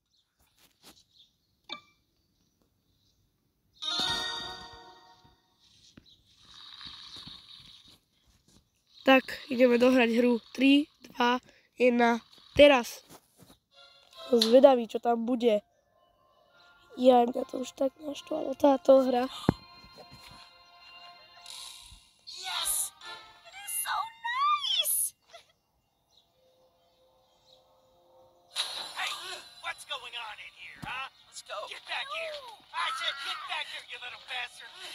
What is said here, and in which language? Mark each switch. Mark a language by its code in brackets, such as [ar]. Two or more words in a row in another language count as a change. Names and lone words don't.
[sk] Tak, ideme dohrať hru. 3, 2, 1, teraz. Zvedavý, čo tam bude. Ja, mňa to už tak naštvalo, táto hra. [en] Yes! It is so nice! Hey, what's going on in here, huh? Let's go. Get back here! I said get back here, you little bastard!